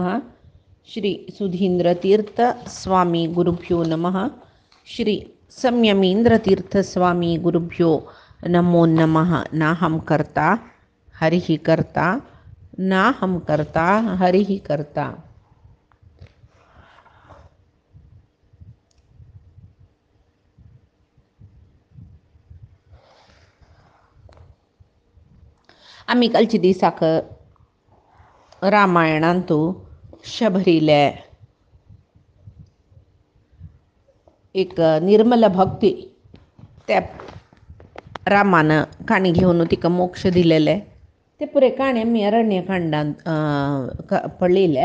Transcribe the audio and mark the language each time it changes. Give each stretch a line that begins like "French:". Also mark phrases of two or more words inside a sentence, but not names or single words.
Sanskrit: श्री सुधींद्र तीर्थ स्वामी गुरुभ्यो नमः। श्री संयमींद्र तीर्थ स्वामी गुरुभ्यो नमो नमः। नाहं कर्ता हरिः कर्ता, नाहं कर्ता हरिः कर्ता।
Konkani: आम्ही कालची दिसाक रामायणांतू शबरीले एक निर्मल भक्ती त्या रामान काणी घेवन तिका मोक्ष दिलेले ते पुरे काणे आमी अरण्यकांडांत पळयले.